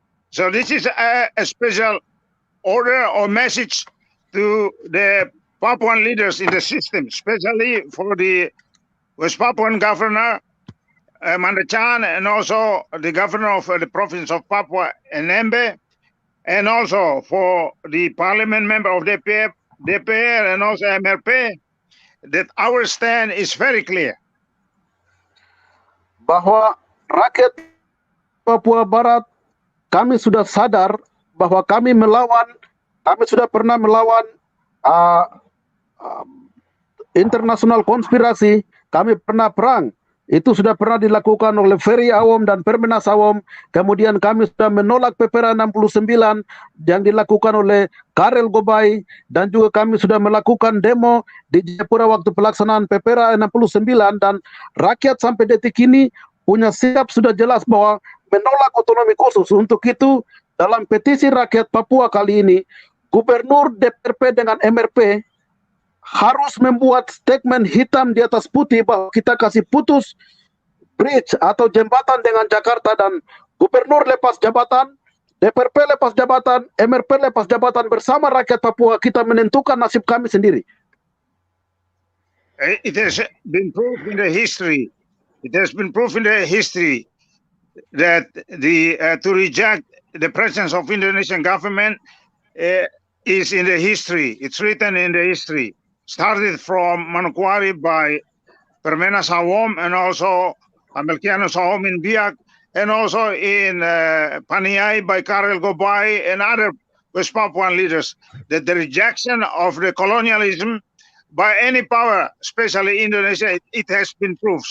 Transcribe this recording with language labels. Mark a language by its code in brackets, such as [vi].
[en] So this is a special order or message to the Papuan leaders in the system, especially for the West Papuan governor, Mandachan, and also the governor of the province of Papua, Nmb, and also for the parliament member of DPR and also MRP, that our stand is very clear. [id] Bahwa rakyat Papua Barat, kami sudah sadar bahwa kami sudah pernah melawan internasional konspirasi, kami pernah perang. Itu sudah pernah dilakukan oleh Ferry Awom dan Permenas Awom. Kemudian kami sudah menolak PPRA 69 yang dilakukan oleh Karel Gobay, dan juga kami sudah melakukan demo di Jayapura waktu pelaksanaan PPRA 69, dan rakyat sampai detik ini punya sikap sudah jelas bahwa menolak otonomi khusus. Untuk itu, dalam petisi rakyat Papua kali ini, Gubernur DPRP dengan MRP harus membuat statement hitam di atas putih bahwa kita kasih putus bridge atau jembatan dengan Jakarta, dan Gubernur lepas jabatan, DPRP lepas jabatan, MRP lepas jabatan, bersama rakyat Papua kita menentukan nasib kami sendiri. [en] It has been proved in the history. It has been proved in the history that to reject the presence of Indonesian government is in the history. It's written in the history. Started from Manokwari by Permenas Awom, and also Amelkianus Awom in Biak, and also in Paniai by Karel Gobay and other West Papuan leaders, that the rejection of the colonialism by any power, especially Indonesia, it has been proved.